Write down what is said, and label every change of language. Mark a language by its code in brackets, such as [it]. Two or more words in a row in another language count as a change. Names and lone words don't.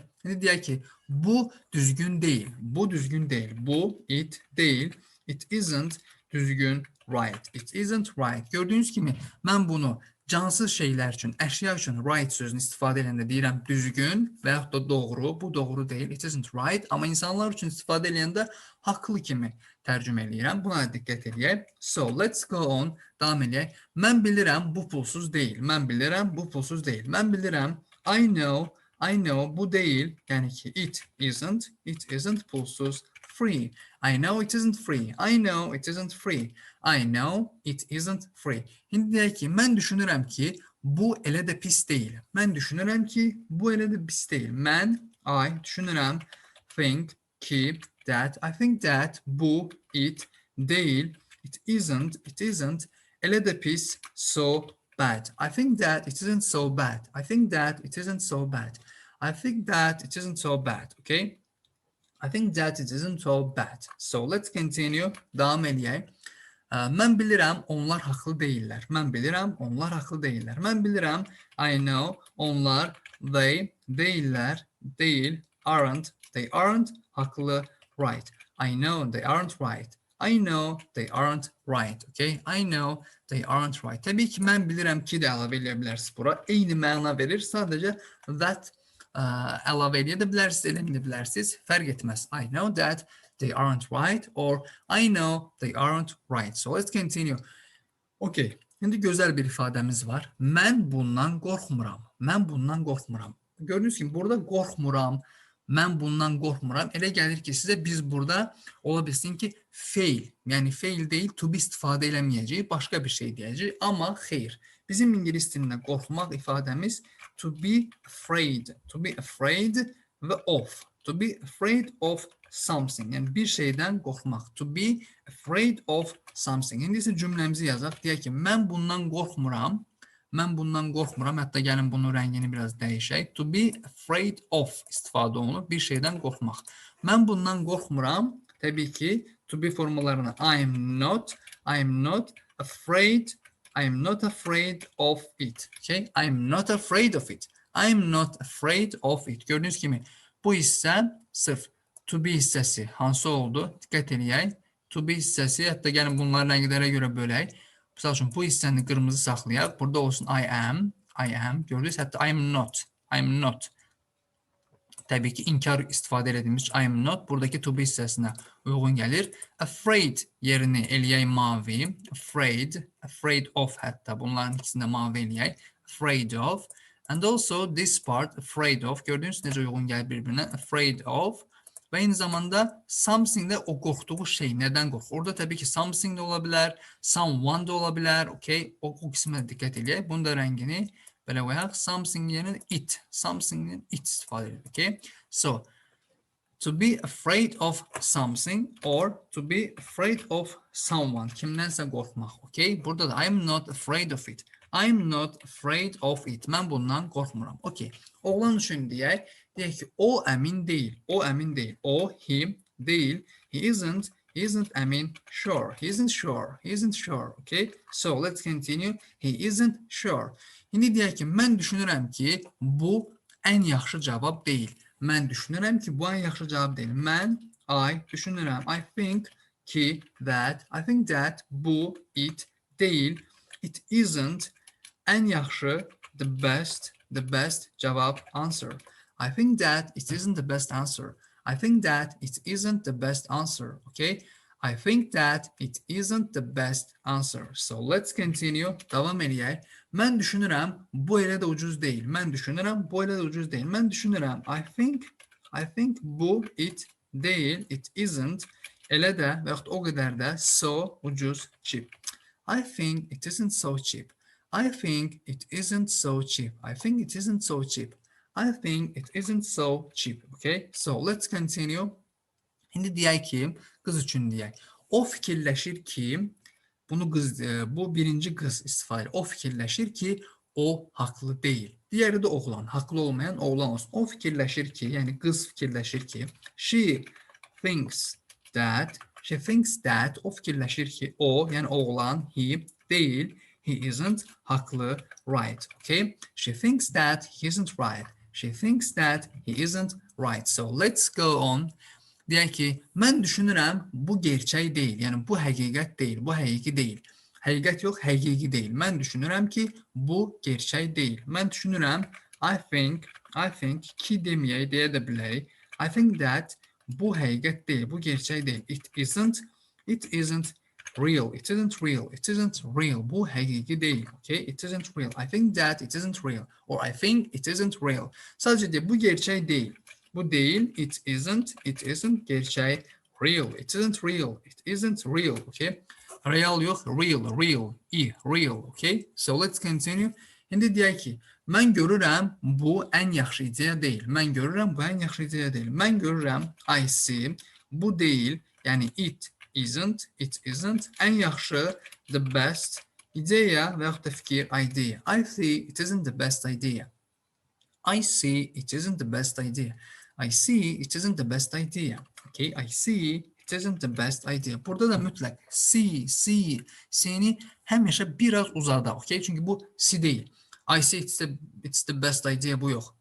[az] Şimdi deyək ki, bu düzgün değil. Bu düzgün değil. Bu it değil. [en] It isn't düzgün, right. It isn't right. [az] Gördüyünüz kimi mən bunu cansız şeylər üçün, əşya üçün right sözünü istifadə edəndə deyirəm düzgün və yaxud da doğru. Bu doğru deyil. [en] It isn't right. [az] Amma insanlar üçün istifadə edəndə haqlı kimi tərcümə eləyirəm. Buna diqqət edək. [en] So let's go on. [az] Davam edək. Mən bilirəm, bu pulsuz deyil. Mən bilirəm, bu pulsuz deyil. Mən bilirəm, [en] I know, [az] bu deyil. Yəni ki, [en] it isn't pulsuz, free. I know it isn't free. I know it isn't free. I know it isn't free. [az] İndi deyək ki, mən düşünürəm ki, bu elə də pis deyil. Mən düşünürəm ki, bu elə də pis deyil. Mən, I, düşünürəm, [en] think ki, that, I think that, bu, it, deyil. It isn't, [az] elə də pis, [en] so bad. I think that it isn't so bad. I think that it isn't so bad. I think that it isn't so bad. Okay? I think that it isn't so bad. So let's continue. [az] Davam eləyək. Mən bilirəm, onlar haqlı deyillər. Mən bilirəm, onlar haqlı deyillər. Mən bilirəm, [en] I know, onlar, they, [az] deyillər, deyil, [en] they aren't, haqlı, right. I know they aren't right. I know they aren't right. Okay? I know they aren't right. [az] Təbii ki, mən bilirəm ki də əlavə edə bilərsiniz bura. Eyni məna verir. Sadəcə that əlavə edə bilərsiniz, eləməyə bilərsiniz. Fərq etməz. [en] I know that they aren't right or I know they aren't right. So let's continue. Okay. [az] İndi gözəl bir ifadəmiz var. Mən bundan qorxmuram. Mən bundan qorxmuram. Gördüyünüz kimi burada qorxmuram. Mən bundan qorxmuram. Elə gəlir ki, sizə biz burada ola bilsin ki, fail, yəni fail deyil, [en] to be [az] istifadə eləməyəcəyik, başqa bir şey deyəcəyik. Amma xeyr. Bizim ingilis dilində qorxmaq ifadəmiz [en] to be afraid [az] və of. [en] To be afraid of something. [az] Yəni bir şeydən qorxmaq. [en] To be afraid of something. [az] İndi isə cümləmizi yazaq. Deyək ki, mən bundan qorxmuram. Mən bundan qorxmuram. Hətta gəlin bunun rəngini biraz dəyişək. [en] To be afraid of [az] istifadə olunur. Bir şeydən qorxmaq. Mən bundan qorxmuram. Təbii ki, [en] to be formalarına I'm not afraid of it. Okay? I'm not afraid of it. I'm not afraid of it. [az] Gördüyünüz kimi bu hissə sırf [en] to be [az] hissəsi hansı oldu? Diqqət eləyək. [en] To be [az] hissəsi, hətta gəlin bunları rənglərə görə bölək. Misal üçün, bu hissəni qırmızı saxlayaq. Burada olsun [en] I am. [az] Gördünüz, hətta [en] I'm not. [az] Təbii ki, inkar istifadə edilmiş [en] I am not. [az] Buradakı [en] to be [az] hissəsinə uyğun gəlir. Afraid yerini eləyək mavi. [en] Afraid of hətta. [az] Bunların ikisində mavi eləyək. [en] Afraid of. And also this part, afraid of. [az] Gördüyünüz necə uyğun gəlir bir-birinə. [en] Afraid of. [az] Və eyni zamanda something də o qorxduğu şey. Nədən qorxur? Orada təbii ki, something də ola bilər, someone da ola bilər. Okay? O qismə diqqət edək. Bunun da rəngini belə qoyaq. Something yerinə it. Something it istifadə edilir. [en] Okay? So, to be afraid of something or to be afraid of someone. [az] Kimdənsə qorxmaq. [en] Okay? [az] Burada da [en] I'm not afraid of it. I'm not afraid of it. [az] Mən bundan qorxmuram. Okay. Oğlan üçün deyək. Deyək ki, o əmin deyil. O, he, deyil. [en] He isn't, I mean, sure. He isn't sure. Okay? So, let's continue. He isn't sure. [az] İndi deyək ki, mən düşünürəm ki, bu ən yaxşı cavab deyil. Mən düşünürəm ki, bu ən yaxşı cavab deyil. Mən, I, düşünürəm. [en] I think that, bu, it, deyil. It isn't, [az] ən yaxşı, [en] the best cavab, answer. I think that it isn't the best answer. Okay? I think that it isn't the best answer. So let's continue. [az] Davam eləyək. Mən düşünürəm, bu elə də ucuz deyil. Mən düşünürəm, [en] I think bu, it, deyil, it isn't, [az] elə də və yaxud o qədər də, so, ucuz, [en] cheap. I think it isn't so cheap. Okay, so let's continue. [az] İndi deyək ki, qız üçün deyək. O fikirləşir ki, bu birinci qız istifadə edir. O fikirləşir ki, o haqlı deyil. Diğeri də oğlan, haqlı olmayan oğlan olsun. O fikirləşir ki, yəni qız fikirləşir ki, [en] she thinks that, [az] o fikirləşir ki, o, yəni oğlan, he, deyil, [en] he isn't, haqlı, right, okay? She thinks that he isn't right. So let's go on. [az] Deyək ki, mən düşünürəm, bu gerçək deyil, yəni bu həqiqət deyil, bu həqiqi deyil. Həqiqət yox, həqiqi deyil. Mən düşünürəm ki, bu gerçək deyil. Mən düşünürəm, [en] I think, [az] ki deməyək, deyə də bilərik. [en] I think that, [az] bu həqiqət deyil, bu gerçək deyil. [en] It isn't real. [az] Bu həqiqi deyil. [en] Okay? It isn't real. I think that it isn't real. Or I think it isn't real. [az] Sadəcə deyil, bu gerçək deyil. Bu deyil, [en] it isn't, gerçək, real. It isn't real. Okay? Real yox, real. Okay? So let's continue. [az] İndi deyək ki, mən görürəm, bu ən yaxşı ideya deyil. Mən görürəm, [en] I see, [az] bu deyil, yəni [en] it isn't, [az] ən yaxşı, [en] the best, [az] ideya və yaxud da fikir, [en] idea. I see it isn't the best idea. I see it isn't the best idea. Okay, I see it isn't the best idea. [az] Burada da mütləq see, seni həmişə biraz uzada. Okay, çünki bu si değil. [en] I see it's the best idea [az] bu yox.